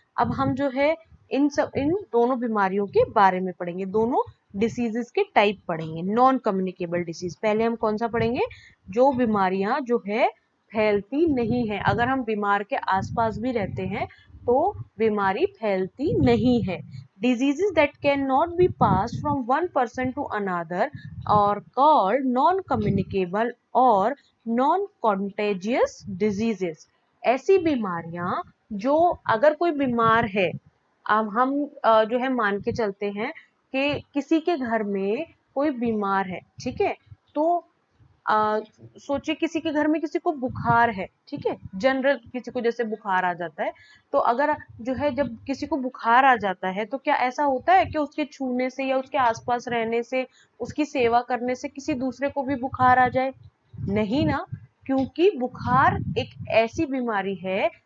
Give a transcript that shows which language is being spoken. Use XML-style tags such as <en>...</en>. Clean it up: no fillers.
<hi>अब हम जो है इन दोनों बीमारियों के बारे में पढ़ेंगे, दोनों डिसीजेस के टाइप पढ़ेंगे। नॉन कम्युनिकेबल डिसीज पहले हम कौन सा पढ़ेंगे, जो बीमारियां जो है फैलती नहीं है, अगर हम बीमार के आसपास भी रहते हैं तो बीमारी फैलती नहीं है।</hi> <en>Diseases that cannot be passed from one person to another are called non-communicable</en> <hi>और</hi> <en>non-contagious diseases।</en> <hi>ऐसी बीमारियां जो, अगर कोई बीमार है, अब हम जो है मान के चलते हैं कि किसी के घर में कोई बीमार है, ठीक है, तो सोचिए किसी के घर में किसी को बुखार है, ठीक है, जनरल किसी को जैसे बुखार आ जाता है, तो अगर जो है जब किसी को बुखार आ जाता है तो क्या ऐसा होता है कि उसके छूने से या उसके आसपास रहने से, उसकी सेवा करने से किसी दूसरे को भी बुखार आ जाए? नहीं ना, क्योंकि बुखार एक ऐसी बीमारी है</hi>